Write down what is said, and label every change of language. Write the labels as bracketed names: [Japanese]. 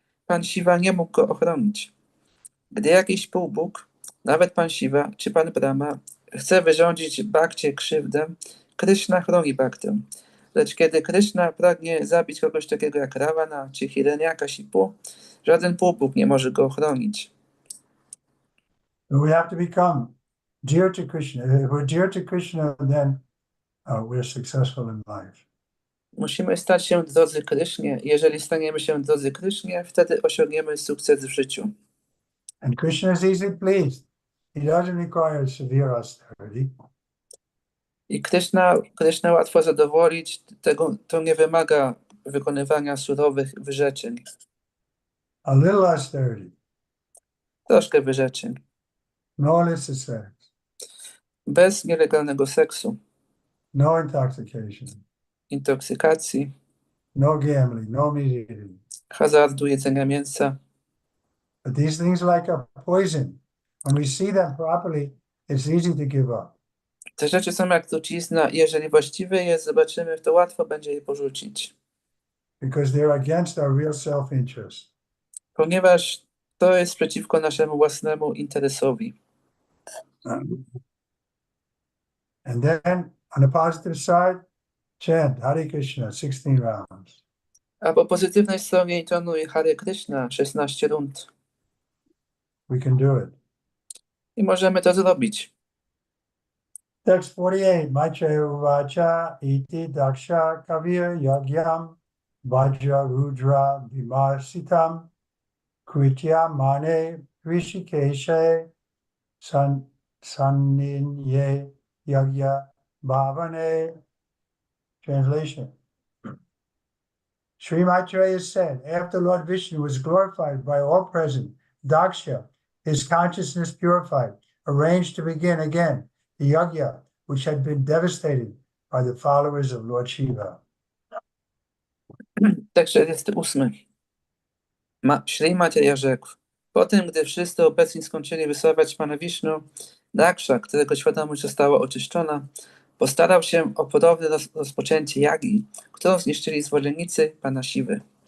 [Polish] Pan Siwa nie mógł go ochronić. Gdy jakiś półbóg, nawet Pan Siwa czy Pan Brahma, chce wyrządzić Bhakcie krzywdę, Kryszna chroni Bhaktę. Lecz kiedy Kryszna pragnie zabić kogoś takiego jak Ravana czy Hiranyakashipu, żaden półbóg nie może go ochronić. [English] We have to become dear to Krishna. If we're dear to Krishna, then we're successful in life. [Polish] Musimy stać się drodzy Krysznie. Jeżeli staniemy się drodzy Krysznie, wtedy osiągniemy sukces w życiu. [English] And Krishna is easily pleased. He doesn't require severe austerity. [Polish] I Kryszna łatwo zadowolić, to nie wymaga wykonywania surowych wyrzeczeń. [English] A little austerity. [Polish] Troszkę wyrzeczeń. [English] No illicit sex. [Polish] Bez nielegalnego seksu, [English] No intoxication. [Polish] intoksykacji, [English] No gambling. No meat eating. [Polish] hazardu, jedzenia mięsa. [English] But these things like a poison. When we see them properly, it's easy to give up. [Polish] Te rzeczy są jak trucizna i jeżeli właściwie je zobaczymy, to łatwo będzie je porzucić. [English] Because they're against our real self-interest. [Polish] Ponieważ to jest przeciwko naszemu własnemu interesowi. [English] And then on the positive side, chant Hare Krishna 16 rounds. [Polish] A po pozytywnej stronie intonuj Hare Krishna 16 rund. [English] We can do it. [Polish] I możemy to zrobić. [English] Text 48. [Sanskrit] Maitreya Uvacha iti daksha kavir yagyam vajra rudra vimarsitam kritya mane rishikeshe sanninye yagya bhavane. [English] Translation. Sri Maitreya said, after Lord Vishnu was glorified by all present, Daksha, his consciousness purified, arranged to begin again the yagya, which had been devastated by the followers of Lord Shiva. [Polish] Tekst 48. Śri Maitreya rzekł: po tym, gdy wszyscy obecni skończyli wysławiać Pana Wisznu, Daksha, którego świadomość została oczyszczona, postarał się o ponowne rozpoczęcie jagi, którą zniszczyli zwolennicy Pana Siwy.